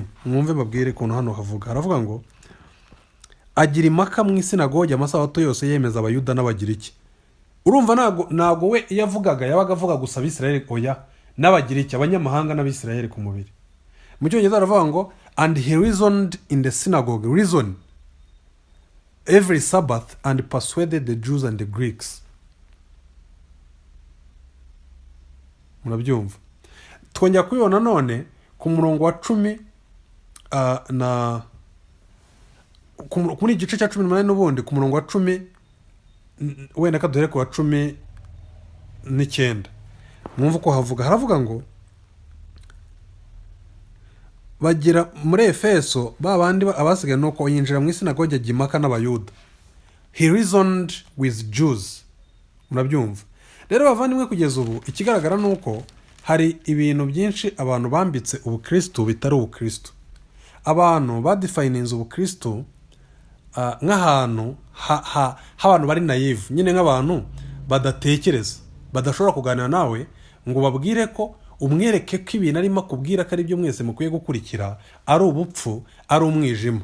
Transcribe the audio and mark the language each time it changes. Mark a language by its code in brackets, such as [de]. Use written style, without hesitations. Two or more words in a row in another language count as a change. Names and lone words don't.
[rw] Mwumve babwire kuntu hano havuga. Haravuga ngo agira impaka mu isinagogi amasabato yose yemeza abayuda n'abagiriki. Urumva nago we yavugaga yabaga avuga gusa Abisirayeli, oya n'abagiriki, abanyamahanga n'Abisirayeli ku mubiri. Mu cyongereza aravuga ngo [en] and he reasoned in the synagogue, reason every Sabbath and persuaded the Jews and the Greeks. [rw] Murabyumva? Twongera kubibona none ku murongo wa 10 na kuri igice cya 18 n'ubundi ku murongo wa 10, wenda kaduhere ku wa 10 n'icyenda. Mwumva uko haravuga ngo bagira muri Efeso babandi abasigaye nuko yinjira mu isinagogi ajya impaka n'abayuda. [en] He reasoned with Jews. [rw] Murabyumva rero bavandimwe, kugeza ubu ikigaragara nuko hari ibintu byinshi abantu bambitse ubukristo bitari ubukristo. Abantu badefininze ubukristo nk'ahantu h'abantu bari naive, nyine nk'abantu badatekereza, badashobora kuganira nawe ngo babwire ko umwereke ko ibintu arimo kubwira ko ari byo mwese mukwiye gukurikira ari ubupfu, ari umwijima.